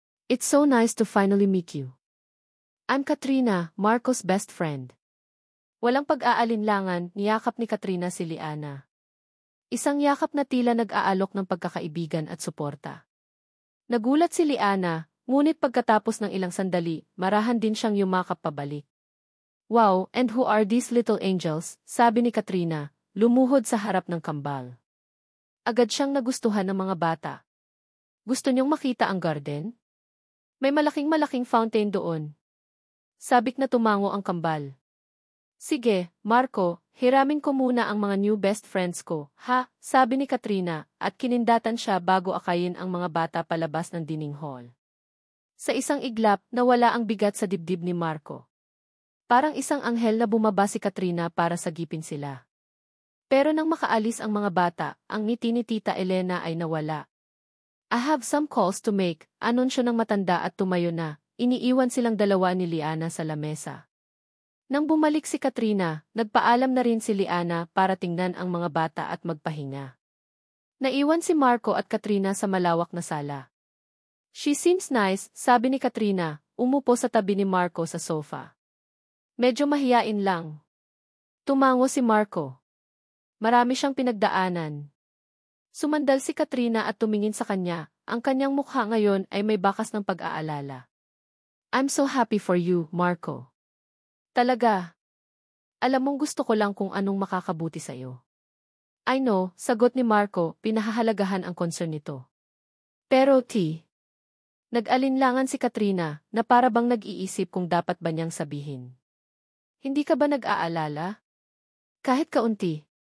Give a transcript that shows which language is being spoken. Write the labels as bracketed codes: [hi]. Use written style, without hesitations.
[en] It's so nice to finally meet you. I'm Katrina, Marco's best friend. [tl] Walang pag-aalinlangan, niyakap ni Katrina si Liana. Isang yakap na tila nag-aalok ng pagkakaibigan at suporta. Nagulat si Liana, ngunit pagkatapos ng ilang sandali, marahan din siyang yumakap pabalik. [en] Wow, and who are these little angels? [tl] Sabi ni Katrina, lumuhod sa harap ng kambal. Agad siyang nagustuhan ng mga bata. Gusto niyong makita ang garden? May malaking fountain doon. Sabik na tumango ang kambal. Sige, Marco, hiramin ko muna ang mga new best friends ko, ha? Sabi ni Katrina, at kinindatan siya bago akayin ang mga bata palabas ng dining hall. Sa isang iglap, nawala ang bigat sa dibdib ni Marco. Parang isang anghel na bumaba si Katrina para sagipin sila. Pero nang makaalis ang mga bata, ang ngiti ni Tita Elena ay nawala. I have some calls to make, anunsyo ng matanda at tumayo na, iniiwan silang dalawa ni Liana sa lamesa. Nang bumalik si Katrina, nagpaalam na rin si Liana para tingnan ang mga bata at magpahinga. Naiwan si Marco at Katrina sa malawak na sala. She seems nice, sabi ni Katrina, umupo sa tabi ni Marco sa sofa. Medyo mahiyain lang. Tumango si Marco. Marami siyang pinagdaanan. Sumandal si Katrina at tumingin sa kanya, ang kanyang mukha ngayon ay may bakas ng pag-aalala. [en] I'm so happy for you, Marco. [tl] Talaga. Alam mong gusto ko lang kung anong makakabuti sa'yo. I know, sagot ni Marco, pinahahalagahan ang concern nito. Pero nag-alinlangan si Katrina na para bang nag-iisip kung dapat ba niyang sabihin. Hindi ka ba nag-aalala? Kahit kaunti.